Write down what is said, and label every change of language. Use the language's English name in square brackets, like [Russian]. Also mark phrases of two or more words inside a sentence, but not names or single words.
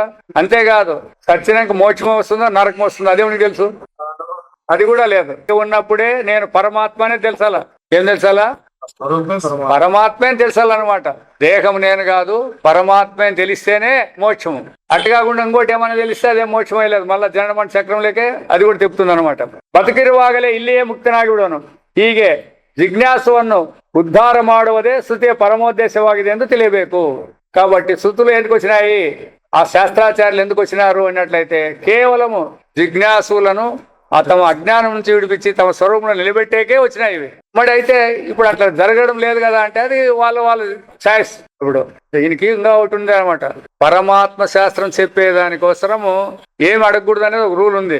[Telugu] అంతేకాదు సచ్చినాక మోక్షం వస్తుందో నరకం వస్తుందో అదే నీకు తెలుసు, అది కూడా లేదు. ఉన్నప్పుడే నేను పరమాత్మనే తెలుసాలా. ఏం తెలుసాలా? పరమాత్మే తెలుసాలన్నమాట. దేహం నేను కాదు, పరమాత్మే తెలిస్తేనే మోక్షము. అటు కాకుండా ఇంకోటి ఏమైనా తెలిస్తే అదే మోక్షమే లేదు, మళ్ళీ జనమణ చక్రంలోకే అది కూడా తిప్పుతుంది అనమాట. [Kannada] ಬದುಕಿರುವಾಗಲೇ ಇಲ್ಲಿಯೇ ಮುಕ್ತನಾಗಿ ಬಿಡೋನು. ಹೀಗೆ ಜಿಜ್ಞಾಸವನ್ನು ಉದ್ಧಾರ ಮಾಡುವುದೇ ಸ್ತುತಿಯ ಪರಮೋದ್ದೇಶವಾಗಿದೆ ಎಂದು ತಿಳಿಯಬೇಕು. [Telugu] కాబట్టి స్థుతులు ఎందుకు వచ్చినాయి, ఆ శాస్త్రాచార్యులు ఎందుకు వచ్చినారు అన్నట్లయితే కేవలము జిజ్ఞాసులను తమ అజ్ఞానం నుంచి విడిపించి తమ స్వరూపంలో నిలబెట్టేకే వచ్చినాయి ఇవి. మరి అయితే ఇప్పుడు అట్లా జరగడం లేదు కదా అంటే అది వాళ్ళ చాయిస్. ఇప్పుడు దీనికి ఇంకా ఒకటి ఉంది అనమాట, పరమాత్మ శాస్త్రం చెప్పేదానికోసరము ఏం అడగకూడదు అనేది ఒక రూల్ ఉంది.